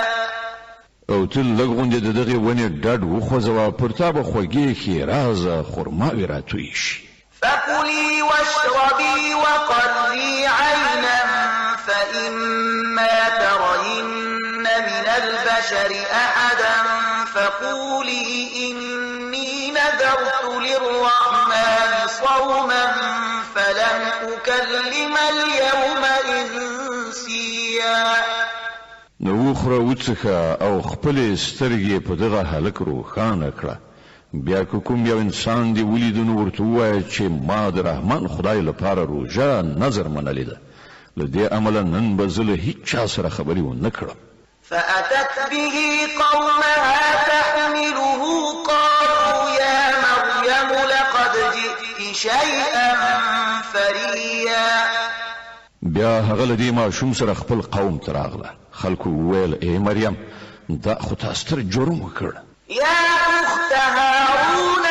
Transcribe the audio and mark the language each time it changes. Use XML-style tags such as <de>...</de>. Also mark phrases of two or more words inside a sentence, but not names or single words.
<ps>او ته لږ غوندې د دغې ونې ډډ وخوځوه پر تا به خوږې ښېرازه خرماوې راتوی شي</ps> <ar>فكلي واشربي وقري عينا فإما ترين من البشر أحدا فقولي إني نذرت للرحمن صوما فلن أكلم اليوم إنسيا</ar> <ps>نو وخوره وڅښه او خپلې سترګې په دغه هلک روښانه کړه بیا که کوم یو انسان دې ولیدو نو ورته ووایه چې ما د رحمان خدای لپاره روژه نظر منلې ده له دې امله نن به زه له هیچ چا سره خبرې ونه کړم</ps> <ar>فأتت به قومها تحمله قالوا يا مريم لقد جئت شيئا فريا</ar> <ps>بیا هغه له دې ماشوم سره خپل قوم ته راغله خلکو وویل ای مریم دا خو تا ستر جرم وکړ</ps> <ar>يا أخت هارون</ar>